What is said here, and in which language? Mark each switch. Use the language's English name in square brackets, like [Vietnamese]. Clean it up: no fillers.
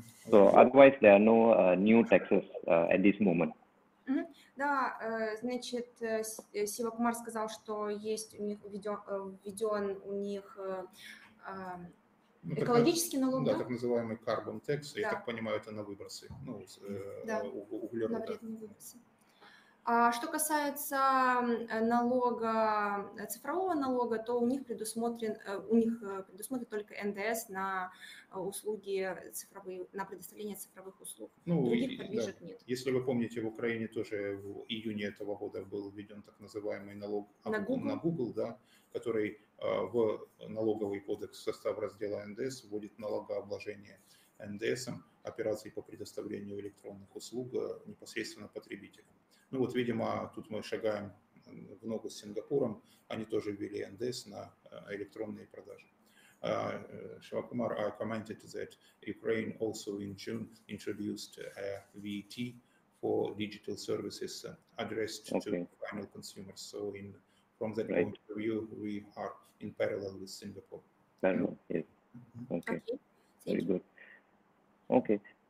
[English] So otherwise, there are no new taxes at this moment. [Russian] Да, значит, Сивакумар сказал, что есть у них введен у них экологический налог, да? Так называемый carbon tax, я так понимаю, это на выбросы, углерода. На вредные выбросы. А что касается налога, цифрового налога, то у них предусмотрен только НДС на услуги цифровые, на предоставление цифровых услуг. Других подвижек нет. Если вы помните, в Украине тоже в июне этого года был введен так называемый налог на Google, да, который в налоговый кодекс в состав раздела НДС вводит налогообложение НДСом операций по предоставлению электронных услуг непосредственно потребителям. Ну вот, видимо, тут мы шагаем в ногу с Сингапуром, они тоже ввели НДС на электронные продажи. [English] Шивакумар, I commented that Ukraine also in June introduced a VAT for digital services addressed to final consumers. So from that point of view, we are in parallel with Singapore. Yes. Okay. Very good. Okay.